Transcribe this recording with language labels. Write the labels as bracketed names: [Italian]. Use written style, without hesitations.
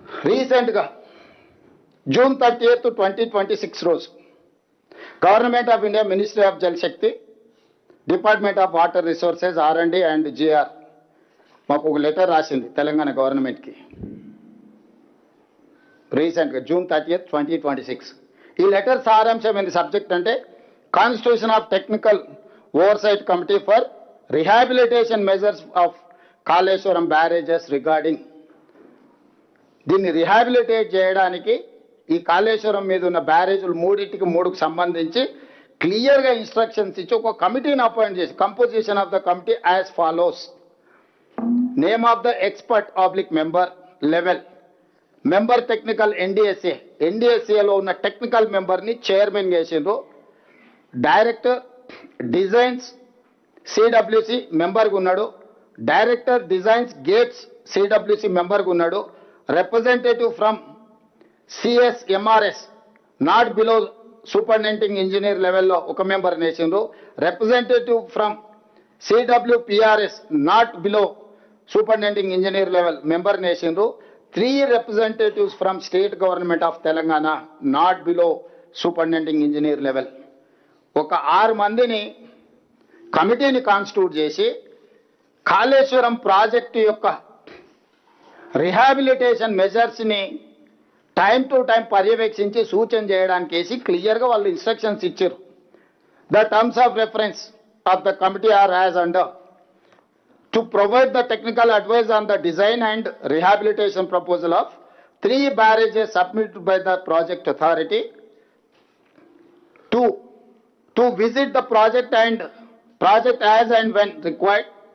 [Telugu] రీసెంట్గా June 30th, 2026 రోజు government of India, ministry of Jal Shakti, department of water resources, R&D and GR మాకు ఒక letter రాసింది తెలంగాణ గవర్నమెంట్కి. రీసెంట్గా June 30th, 2026. ఈ లెటర్ సారాంశం ఏంది సబ్జెక్ట్ అంటే constitution of technical oversight committee for rehabilitation measures of Kaleshwaram barrages regarding. దీన్ని రిహాబిలిటేట్ చేయడానికి ఈ కాళేశ్వరం మీద ఉన్న బ్యారేజీలు 3కు సంబంధించి క్లియర్గా ఇన్స్ట్రక్షన్స్ ఇచ్చి ఒక కమిటీని అపాయింట్ చేసి, [English] Composition of the committee as follows. Name of the expert oblique member level, member technical NDSA, [Telugu] ఎన్డీఎస్ఏలో ఉన్న టెక్నికల్ మెంబర్ని చైర్మన్ చేసిండ్రు. డైరెక్టర్ డిజైన్స్ సిడబ్ల్యూసి మెంబర్గా ఉన్నాడు. డైరెక్టర్ డిజైన్స్ గేట్స్ సిడబ్ల్యూసి మెంబర్గా ఉన్నాడు. [English] representative from CSMRS not below superintending engineer [Telugu] లెవెల్లో ఒక member నేసిండ్రు. [English] Representative from CWPRS not below superintending engineer level member నేసిండ్రు. 3 representatives from state government of Telangana not below superintending engineer level. [Telugu] ఒక 6 మందిని కమిటీని constitute చేసి Kaleshwaram project యొక్క rehabilitation మెజర్స్ని time to time పర్యవేక్షించి సూచన చేయడానికి వేసి క్లియర్గా వాళ్ళు ఇన్స్ట్రక్షన్స్ ఇచ్చారు. [English] The terms of reference of the committee are as under to provide the technical advice on the design and rehabilitation proposal of 3 barrages submitted by the project authority, to visit the project as and when required.